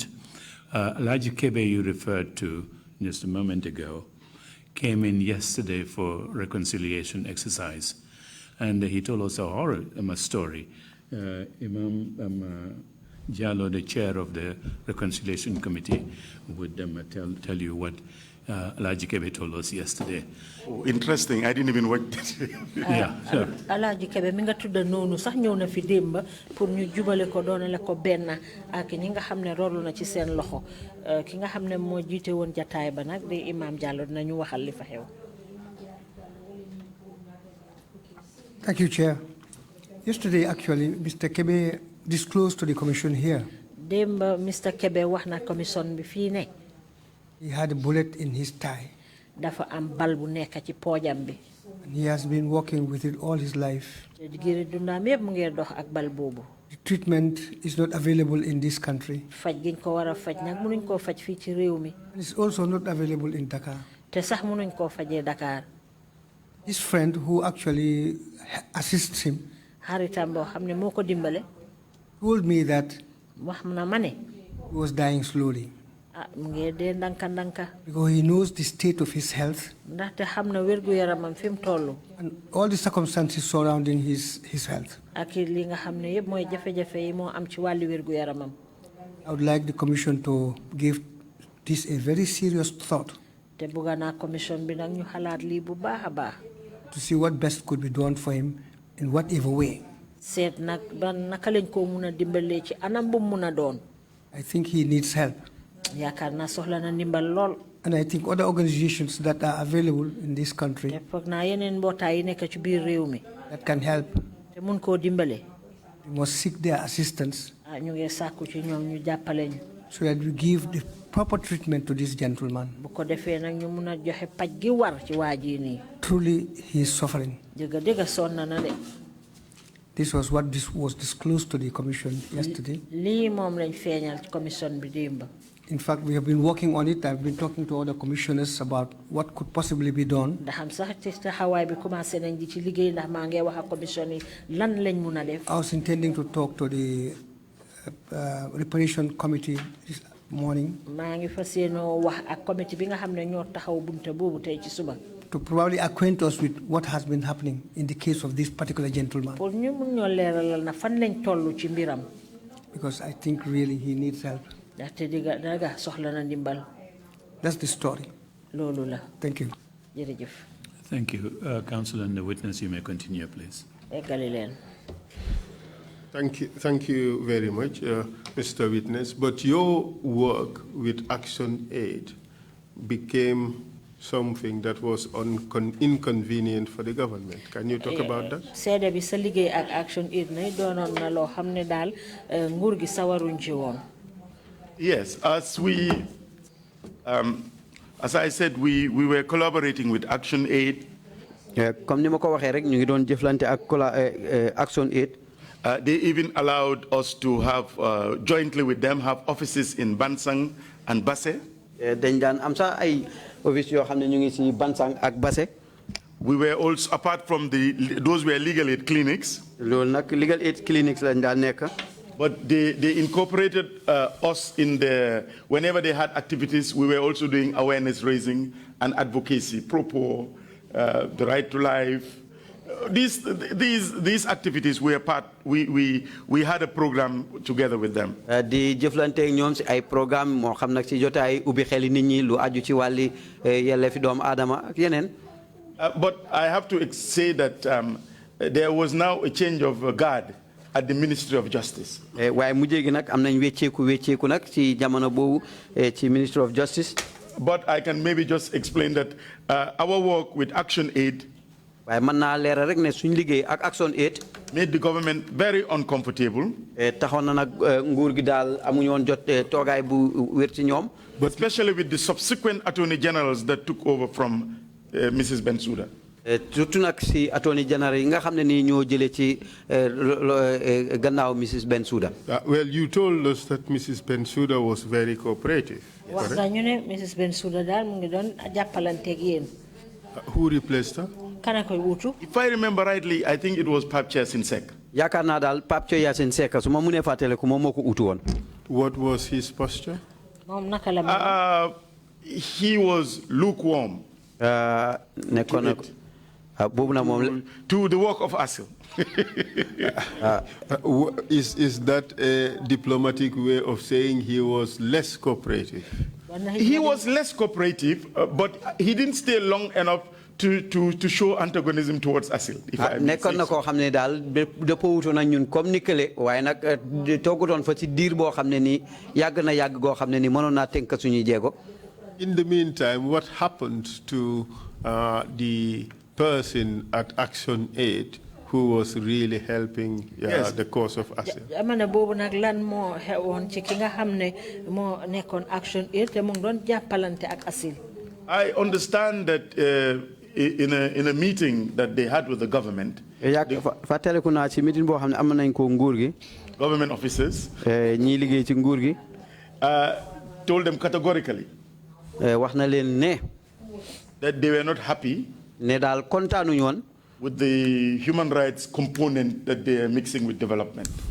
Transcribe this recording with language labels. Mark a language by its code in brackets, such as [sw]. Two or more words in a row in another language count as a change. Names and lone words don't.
[en] Alaji Kebe, you referred to just a moment ago, came in yesterday for reconciliation exercise, and he told us a horror story. Imam Jallo, the chair of the reconciliation committee, would tell you what Alaji Kebe told us yesterday. Oh, interesting. I didn't even work that. Yeah. Sure. [wo] Alaji Kebe mi nga tudda nonu sax ñew na fi demba pour ñu jubale ko doonale ko benn ak ñi nga xamne rolu na ci seen loxo ki nga xamne mo jité won jotaay ba nak di Imam Jallo dinañu waxal li fa xew. [en] Thank you, Chair. Yesterday, actually, Mr. Kebe disclosed to the Commission here. [wo] Demba Mr. Kebe wax na commission bi fi ne. [en] He had a bullet in his thigh. [wo] Dafa am bal bu nekk ci poojam bi. [en] And he has been working with it all his life. [wo] Digiri dundam yeb mu ngi dox ak bal bobu. [en] The treatment is not available in this country. [wo] Faj giñ ko wara faj nak mënuñ ko faj fi ci réew mi. [en] It's also not available in Dakar. [wo] Te sax mënuñ ko fajé Dakar. [en] His friend who actually assists him [wo] xaritam boo xam ne moo ko dimbale [en] told me that [wo] wax na ma ne [en] he was dying slowly [wo] mu ngi dee ndanka ndanka [en] because he knows the state of his health [wo] ndaxte xam na wérgu yaramam fi mu toll [en] and all the circumstances surrounding his health. [wo] ak li nga xam ne yëpp mooy jafe-jafe yi moo am ci wàllu wérgu yaramam. [en] I would like the commission to give this a very serious thought. [wo] te bëgg naa commission bi nag ñu xalaat lii bu baax a baax. [en] To see what best could be done for him in whatever way. [wo] Seet nag ba naka lañ ko mun a dimbalee ci anam bu mun a doon. [en] I think he needs help. [wo] yaakaar naa soxla na ndimbal lool. [en] And I think other organizations that are available in this country [wo] te foog naa yeneen mbootaay yi nekk ci biir réew mi. [en] that can help. [wo] te mun koo dimbale. [en] We must seek their assistance. [wo] ñu ngi sàkku ci ñoom ñu jàppale ñu. [en] So that we give the proper treatment to this gentleman. [wo] bu ko defee nag ñu mun a joxe paj gi war ci waa ji nii. [en] Truly, he is suffering. [wo] dëgg dëgg sonn na de. [en] This was what this was disclosed to the commission yesterday. [wo] lii moom lañ feeñal ci commission bi démb. [en] In fact, we have been working on it. I've been talking to other commissioners about what could possibly be done. [wo] ndax sax ci taxawaay bi commencé nañ di ci liggéey ndax maa ngi wax ak commission yi lan lañ mun a def. [en] I was intending to talk to the reparation committee this morning. [wo] maa ngi fas yéenoo wax ak committee bi nga xam ne ñoo taxaw bunte boobu tey ci suba. [en] To probably acquaint us with what has been happening in the case of this particular gentleman. [wo] pour ñu mun ñoo leeralal na fan lañ toll ci mbiram. [en] Because I think really he needs help. [wo] ndaxte diga soxla na ndimbal. [en] That's the story. [wo] loolu la. [en] Thank you. [wo] jërëjëf. [en] Thank you. Counsel and the witness, you may continue, please. [wo] eggali leen. [en] Thank you very much, Mr. Witness. But your work with Action Aid became something that was inconvenient for the government. Can you talk about that? [wo] seede bi sa liggéey ak Action Aid na doonoon na loo xam ne daal nguur gi sawaruñ ci woon. [en] Yes, as I said, we were collaborating with Action Aid. [wo] Comme ni ma ko waxee rek ñu ngi doon jëflante ak Action Aid. [en] They even allowed us to have jointly with them have offices in Bansang and Basse. [wo] dañ daan am sax ay office yoo xam ne ñu ngi ci Bansang ak Basse. [en] We were also, apart from those were legal aid clinics. [wo] loolu nag [en] legal aid clinics [wo] lañ daan nekk. [en] But they incorporated us in whenever they had activities, we were also doing awareness raising and advocacy, pro-poor, the right to life. These activities were we had a program together with them. [wo] di jëflante ak ñoom ci ay programme moo xam nag ci jotaay ubbi xeli nit ñi lu aju ci wàlli yelleefi doomu aadama ak yeneen. [en] But I have to say that there was now a change of guard at the Ministry of Justice. [wo] waaye mujjee gi nag am nañ wecceeku nag ci jamono boobu ci [en] Ministry of Justice. But I can maybe just explain that our work with Action Aid [wo] waaye mën naa leeral rek ne suñ liggéey ak Action Aid [en] made the government very uncomfortable. [wo] taxoon na nag nguur gi daal amuñu woon jot toogaay bu wér ci ñoom. [en] But especially with the subsequent attorney generals that took over from Mrs. Bensouda. [wo] surtout nag si [en] attorney general [wo] yi nga xam ne nii ñoo jëlee ci gannaaw Mrs. Bensouda. [en] Well, you told us that Mrs. Bensouda was very cooperative. [wo] wax nga ñu ne Mrs. Bensouda daal mu ngi doon jàppalanteeg yéen. [en] Who replaced her? [wo] Kana koy wutu. [en] If I remember rightly, I think it was Pape Yasin Seck. [wo] yaakaar naa daal Pape Yasin Seck su ma mënee fàttaliku moom moo ko utu woon. [en] What was his posture? [wo] moom naka la [en] he was lukewarm. [wo] nekkoon na boobu na moom [en] to the work of ASIL. Is that a diplomatic way of saying he was less cooperative? He was less cooperative, but he didn't stay long enough to show antagonism towards ASIL. [wo] nekkoon na koo xam ne daal dëppoo wutoon ak ñun comme ni kële waaye nag toogutoon fa ci diir boo xam ne nii yàgg na yàgg goo xam ne nii mënoon naa tënk suñuy jéego. [en] In the meantime, what happened to the person at Action Aid who was really helping the cause of ASIL? [wo] jamono boobu nag lan moo xewoon ci ki nga xam ne moo nekkoon Action Aid te mu ngi doon jàppalante ak ASIL. [en] I understand that in a meeting that they had with the government, government officers told them categorically that they were not happy with the human rights component that they are mixing with development.